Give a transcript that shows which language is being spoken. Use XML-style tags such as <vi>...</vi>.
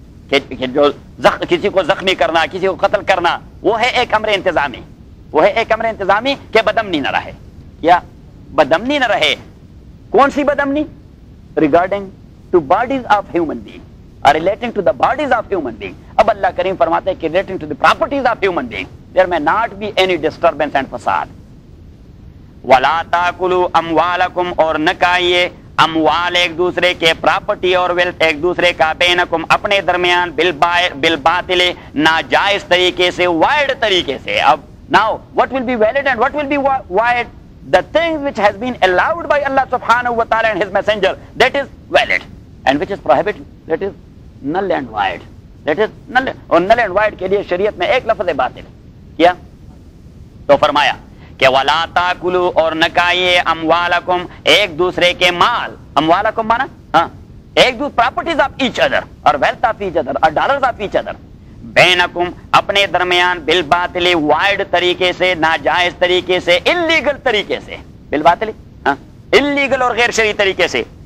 <ur>کہ جو کسی کو زخمی کرنا، کسی کو قتل کرنا، وہ ہے ایک امر انتظامی، وہ ہے ایک امر انتظامی کہ بدامنی نہ رہے، یا بدامنی نہ رہے۔ کون سی بدامنی؟</ur> <en>regarding to bodies of human being</en> <ur>or</ur> <en>relating to the bodies of human being۔ اب اللہ کریم فرماتے ہیں کہ relating to the properties of human being there may not be any disturbance and fasad۔</en> <ar>وَلَا تَأْكُلُوا أَمْوَالَكُمْ</ar> <ur>اور نہ کھائیے اموال ایک دوسرے کے، پراپرٹی اور ویلتھ ایک دوسرے کا، بینکم اپنے درمیان، بالباطل ناجائز طریقے سے، وائڈ طریقے سے. اب</ur> <en>now what will be valid and what will be wide? The thing which has been allowed by Allah subhanahu wa ta'ala and his messenger, that is valid, and which is prohibited, that is null and void. That is null,</en> <ur>اور</ur> <en>null and void</en> <ur>کے لیے شریعت میں ایک لفظ باطل کیا تو فرمایا کہ</ur> <ar>وَلَا تَأْكُلُوا،</ar> <ur>اور نہ کھائیے، اموالکم ایک دوسرے کے مال، اموالکم مانا ہاں ایک دوسرے</ur> <en>properties of each other</en> <ur>اور ویلتھ آف ایچ ادر اور</ur> <en>dollars of each other,</en> <ur>بینکم اپنے درمیان، بالباطل وائڈ طریقے سے، ناجائز طریقے سے، انلیگل طریقے سے، بالباطل ہاں انلیگل اور غیر شرعی طریقے سے.</ur>